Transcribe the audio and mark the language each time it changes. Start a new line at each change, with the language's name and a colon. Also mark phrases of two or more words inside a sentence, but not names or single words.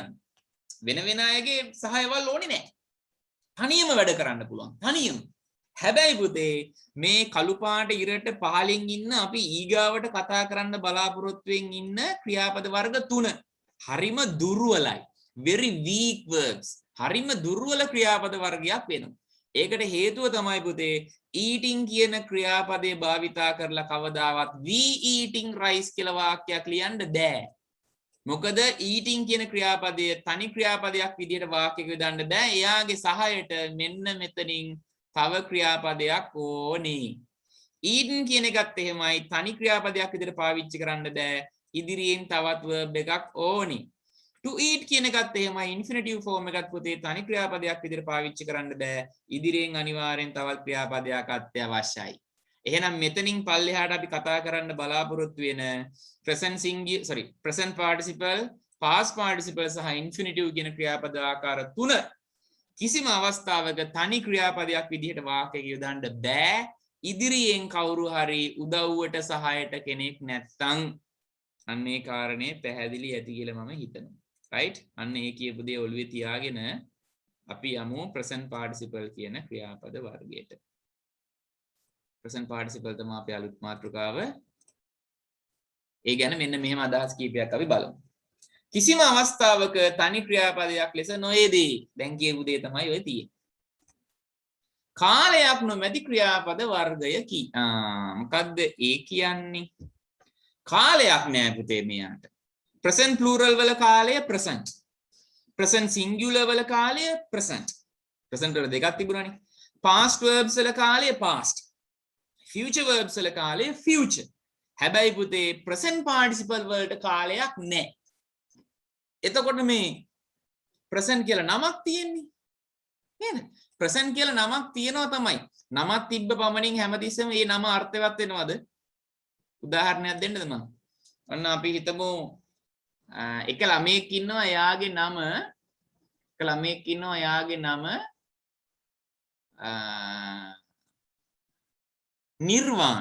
Sinhala: වෙන වෙන අයගේ සහායවල් ඕනේ නැහැ. තනියම වැඩ කරන්න පුළුවන්. තනියම. හැබැයි පුතේ මේ කළු පාට ඉරට පහලින් ඉන්න අපි ඊගාවට කතා කරන්න බලාපොරොත්තුෙන් ඉන්න ක්‍රියාපද වර්ග 3 හරිම දුර්වලයි.
English: very weak verbs.
Sinhala: හරිම දුර්වල ක්‍රියාපද වර්ගයක් වෙනවා. ඒකට හේතුව තමයි පුතේ eating කියන ක්‍රියාපදේ භාවිතා කරලා කවදාවත්
English: we eating rice
Sinhala: කියලා වාක්‍යයක් ලියන්න බෑ. මොකද eating කියන ක්‍රියාපදය තනි ක්‍රියාපදයක් විදිහට වාක්‍යයක යොදන්න බෑ. එයාගේ සහායට මෙන්න මෙතනින් තව ක්‍රියාපදයක් ඕනේ. eaten කියන එකත් එහෙමයි තනි ක්‍රියාපදයක් විදිහට පාවිච්චි කරන්න බෑ. ඉදිරියෙන් තවත් verb එකක් ඕනි.
English: to eat
Sinhala: කියන එකත් එහෙමයි
English: infinitive form
Sinhala: එකත් පුතේ තනි ක්‍රියාපදයක් විදිහට පාවිච්චි කරන්න බෑ. ඉදිරියෙන් අනිවාර්යෙන් තවත් ක්‍රියාපදයක් අත්‍යවශ්‍යයි. එහෙනම් මෙතනින් පල්ලෙහාට අපි කතා කරන්න බලාපොරොත්තු වෙන
English: present participle, past participle
Sinhala: සහ infinitive කියන ක්‍රියාපද ආකාර තුන කිසිම අවස්ථාවක තනි ක්‍රියාපදයක් විදිහට වාක්‍යයක යොදන්න බෑ. ඉදිරියෙන් කවුරු හරි උදව්වට සහායට කෙනෙක් නැත්නම් අන්න ඒ කාරණේ පැහැදිලි ඇති කියලා මම හිතනවා. right? අන්න ඒ කියපු දේ ඔළුවේ තියාගෙන අපි යමු
English: present participle
Sinhala: කියන ක්‍රියාපද වර්ගයට.
English: present participle
Sinhala: තමයි අපේ අලුත් මාතෘකාව. ඒ ගැන මෙන්න මෙහෙම අදහස් කීපයක් අපි බලමු. කිසිම අවස්ථාවක තනි ක්‍රියාපදයක් ලෙස නොයේදී. දැන් කියපු දේ තමයි ඔය තියෙන්නේ. කාලයක් නොමැති ක්‍රියාපද වර්ගයකි. මොකද්ද ඒ කියන්නේ? කාලයක් නෑ පුතේ මෙයාට.
English: present plural
Sinhala: වල කාලය present.
English: present singular
Sinhala: වල කාලය present. present වල දෙකක් තිබුණානේ.
English: past verbs
Sinhala: වල කාලය past.
English: future verbs
Sinhala: වල කාලය future. හැබැයි පුතේ
English: present participle
Sinhala: වලට කාලයක් නෑ. එතකොට මේ present කියලා නමක් තියෙන්නේ නේද? present කියලා නමක් තියෙනවා තමයි. නමක් තිබ්බ පමණින් හැමතිස්සෙම මේ නම අර්ථවත් වෙනවද? උදාහරණයක් දෙන්නද මම? ඔන්න අපි හිතමු එක ළමයෙක් ඉන්නවා එයාගේ නම නිර්වාන්.